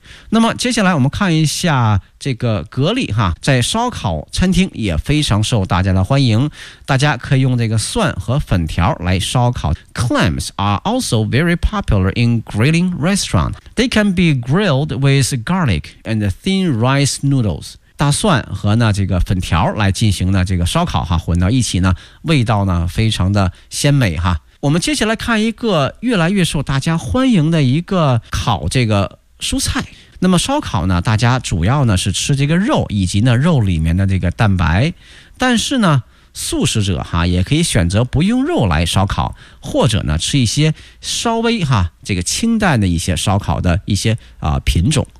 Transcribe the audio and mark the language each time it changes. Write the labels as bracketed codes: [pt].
[zh] 那么接下来我们看一下这个蛤蜊哈，在烧烤餐厅也非常受大家的欢迎，大家可以用这个蒜和粉条来烧烤。 [en] Clams are also very popular in grilling restaurants. They can be grilled with garlic and thin rice noodles. [zh] 大蒜和呢这个粉条来进行呢这个烧烤哈，混到一起呢，味道呢非常的鲜美哈。我们接下来看一个越来越受大家欢迎的一个烤这个蔬菜。那么烧烤呢，大家主要呢是吃这个肉以及呢肉里面的这个蛋白，但是呢素食者哈也可以选择不用肉来烧烤，或者呢吃一些稍微哈这个清淡的一些烧烤的一些品种。